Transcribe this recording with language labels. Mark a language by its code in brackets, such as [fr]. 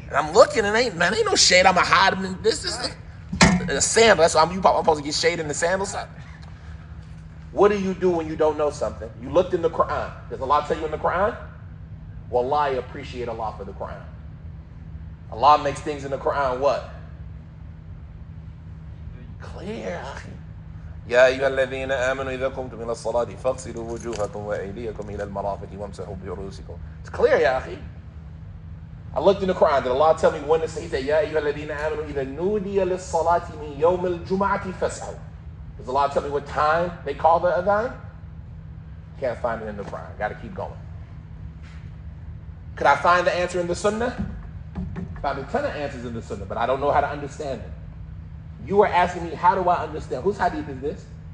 [en] And I'm looking, and ain't no shade. I'm a hide in this. A sandal. That's why I'm supposed to get shade in the sandals. What do you do when you don't know something? You looked in the Quran. Does Allah tell you in the Quran? Wallahi, appreciate Allah for the Quran. Allah makes things in the Quran what? Clear. [ar] يا أيها الذين آمنوا إذا قمتم إلى الصلاة فاغسلوا وجوهكم وأيديكم إلى المرافق وامسحوا برؤوسكم. [en] It's clear, [ar] يا أخي. [en] I looked in the Quran. Did Allah tell me when to say? He said, [ar] يا أيها الذين آمنوا إذا نودي للصلاة من يوم الجمعة فاسعوا. [en] Does Allah tell me what time they call the adhan? Can't find it in the Quran. Got to keep going. Could I find the answer in the Sunnah? Found a ton of answers in the Sunnah, but I don't know how to understand it. You were asking me, how do I understand? Whose hadith is this?